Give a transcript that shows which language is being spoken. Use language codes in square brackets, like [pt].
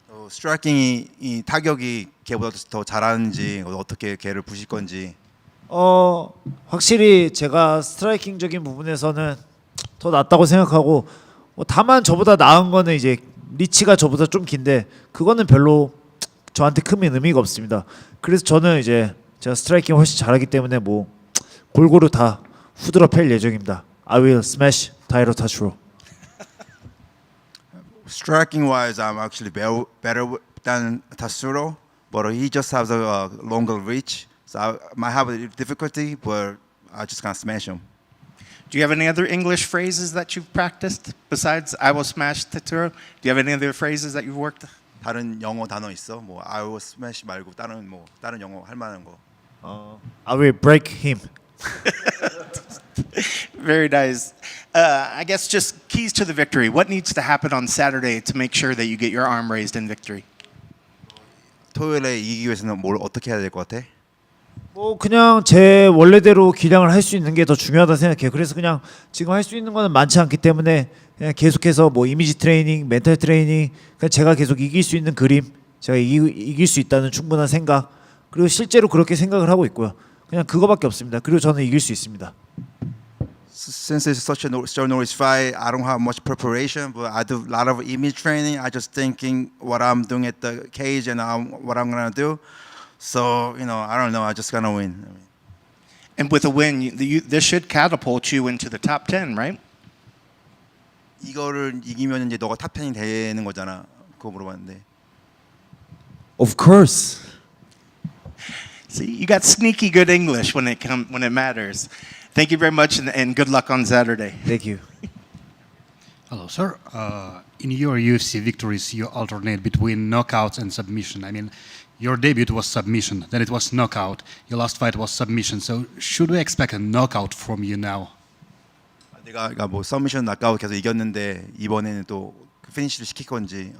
[ko] 스트라이킹이 이 타격이 걔보다 더 잘하는지 어떻게 걔를 부실 건지. 확실히 제가 스트라이킹적인 부분에서는 더 낫다고 생각하고 다만 저보다 나은 거는 이제 리치가 저보다 좀 긴데 그거는 별로 저한테 큰 의미가 없습니다. 그래서 저는 이제 제가 스트라이킹 훨씬 잘하기 때문에 뭐 골고루 다 후드러 팰 예정입니다. [en] I will smash Taira Tatsuro. Striking wise, I'm actually better than Tatsuro, but he just has a longer reach, so I might have a difficulty, but I just can't smash him. Do you have any other English phrases that you've practiced besides "I will smash Tatsuro"? Do you have any other phrases that you've worked? [ko] 다른 영어 단어 있어? 뭐 [en] I will smash [ko] 말고 다른 영어 할 만한 거. [en] I will break him. Very nice. I guess just keys to the victory. What needs to happen on Saturday to make sure that you get your arm raised in victory? [ko] 토요일에 이기기 위해서는 뭘 어떻게 해야 될 것 같아? 뭐 그냥 제 원래대로 기량을 할 수 있는 게 더 중요하다 생각해요. 그래서 그냥 지금 할 수 있는 거는 많지 않기 때문에 그냥 계속해서 뭐 이미지 트레이닝, 멘탈 트레이닝, 그냥 제가 계속 이길 수 있는 그림, 제가 이길 수 있다는 충분한 생각, 그리고 실제로 그렇게 생각을 하고 있고요. 그냥 그거밖에 없습니다. 그리고 저는 이길 수 있습니다. [en] Since it's such a short notice fight, I don't have much preparation, but I do a lot of image training. I just thinking what I'm doing at the cage and what I'm gonna do. So I don't know. I just gonna win. And with a win, this should catapult you into the top 10, right? [ko] 이거를 이기면 이제 너가 탑 10이 되는 거잖아. 그거 물어봤는데. [en] Of course. See, you got sneaky good English when it matters. Thank you very much, and good luck on Saturday. Thank you. Hello, sir. In your UFC victories, you alternate between knockouts and submission. I mean, your debut was submission, then it was knockout. Your last fight was submission. So should we expect a knockout from you now? [ko] 내가 뭐 서미션 낙아웃 계속 이겼는데 이번에는 또 피니시를 시킬 건지.